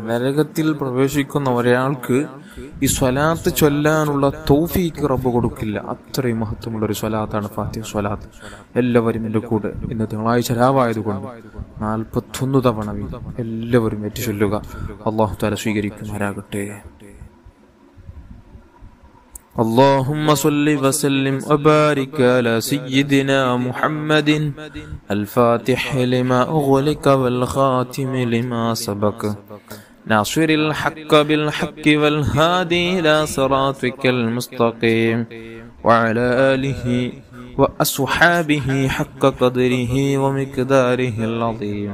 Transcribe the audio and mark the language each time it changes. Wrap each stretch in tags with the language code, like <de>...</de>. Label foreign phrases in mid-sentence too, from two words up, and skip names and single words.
<ml>നരകത്തിൽ പ്രവേശിക്കുന്ന ഒരാൾക്ക് ഈ സ്വലാത്ത് ചൊല്ലാനുള്ള തൗഫീഖ് റബ്ബ് കൊടുക്കില്ല. അത്രയും മഹത്വമുള്ള ഒരു സ്വലാത്താണ് ഫാത്തിഹ് സ്വലാത്ത്. എല്ലാവരും എൻ്റെ കൂടെ ഇന്ന് തിങ്കളാഴ്ച രാവായതുകൊണ്ട് 41 തവണ എല്ലാവരും ഏറ്റു ചൊല്ലുക. അല്ലാഹു തആല സ്വീകരിക്കുമാറാകട്ടെ.</ml> <ar>اللهم صل وسلم وبارك على سيدنا محمد الفاتح لما أغلق والخاتم لما سبق ناصر الحق بالحق والهادي إلى صراطك المستقيم وعلى آله وأصحابه حق قدره ومقداره العظيم.</ar>